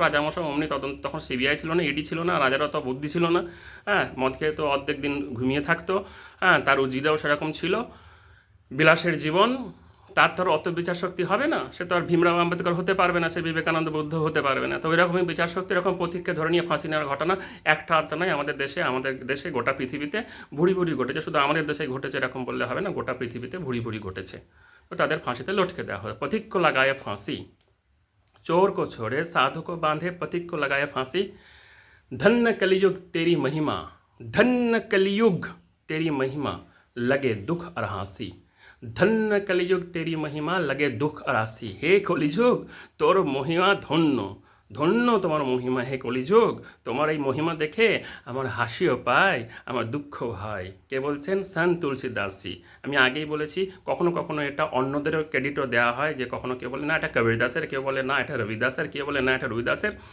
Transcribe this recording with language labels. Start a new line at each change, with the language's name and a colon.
Bangla: রাজামশাই অমনি তদন্ত, তখন সিবিআই ছিল না, ইডি ছিল না, রাজারও তো বুদ্ধি ছিল না, হ্যাঁ, মদ খেয়ে তো অর্ধেক দিন ঘুমিয়ে থাকতো, হ্যাঁ, তার উজিরাও সেরকম ছিল, বিলাসের জীবন, তার তো আর অত বিচার শক্তি হবে না, সে তো আর ভীমরাও আম্বেদকর হতে পারবে না, সে বিবেকানন্দ বুদ্ধ হতে পারবে না। তো এরকমই বিচার শক্তি, এরকম পথিককে ধরে নিয়ে ফাঁসি নেওয়ার ঘটনা একটা আধটা নয়, আমাদের দেশে গোটা পৃথিবীতে ভুড়ি ভুড়ি ঘটেছে। শুধু আমাদের দেশে ঘটেছে এরকম বললে হবে না, গোটা পৃথিবীতে ভুড়ি ভুড়ি ঘটেছে। তো তাদের ফাঁসিতে লটকে দেওয়া হয়।
Hindi: পথিক কো লাগায়ে ফাঁসি, चोर को छोड़े साधु को बांधे, पथिक को लगाए फांसी। धन्य कलियुग तेरी महिमा, धन्य कलियुग तेरी महिमा, लगे दुख और हांसी। धन्य कलियुग तेरी महिमा, लगे दुख और हांसी। हे कलियुग
Bangla: তোর মহিমা ধন্য, ধন্য তোমার মহিমা হে কলিযুগ। তোমার এই মহিমা দেখে আমার হাসিও পায়, আমার দুঃখ হয়। কে বলছেন? সন্ত তুলসীদাসজি। আমি আগেই বলেছি, কখনো কখনো এটা অন্যদেরও ক্রেডিটও দেওয়া হয়, যে কখনো কেউ বলে না এটা কবীরদাসের, কেউ বলে না এটা রবিদাসের, কেউ বলে না এটা রুইদাসের।